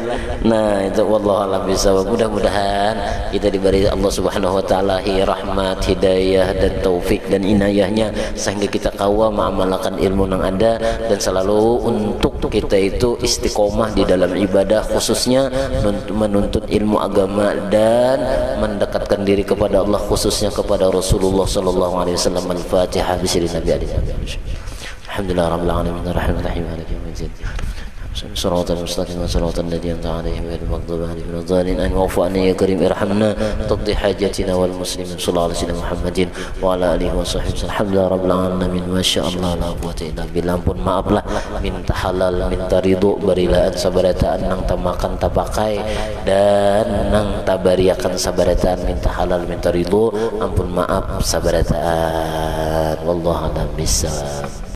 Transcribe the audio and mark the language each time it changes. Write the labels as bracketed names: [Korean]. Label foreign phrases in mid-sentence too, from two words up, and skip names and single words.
[Indonesian] Nah itu [Arabic] والله أعلم بالصواب. [Indonesian] Mudah-mudahan kita diberi Allah [Arabic] سبحانه وتعالى [Indonesian] rahmat, hidayah dan taufik dan inayahnya sehingga kita kawa mengamalkan ilmu yang ada dan selalu untuk kita itu istiqomah di dalam ibadah khususnya menuntut ilmu agama dan mendekatkan diri kepada Allah khususnya kepada Rasulullah [Arabic] صلى الله عليه وسلم. الفاتحة بسم الله النبي عليه الحمد لله رب العالمين الرحمن الرحيم مالك يوم الدين الصراط المستقيم صراط الذين أنعمت عليهم غير المغضوب عليهم ولا الضالين واعف عنا يا كريم ارحمنا تقضي حاجاتنا والمسلمين صلى الله عليه وسلم محمد وعلى آله وصحبه الحمد لله رب العالمين ما شاء الله لا قوة إلا بالله. [Banjar] Ampun maaflah minta halal minta ridho barilaan sabarataan nang tamakan tapakai dan nang tabariakan sabarataan minta halal minta ridho ampun maaf sabarataan [Arabic] والله أعلم بالصواب.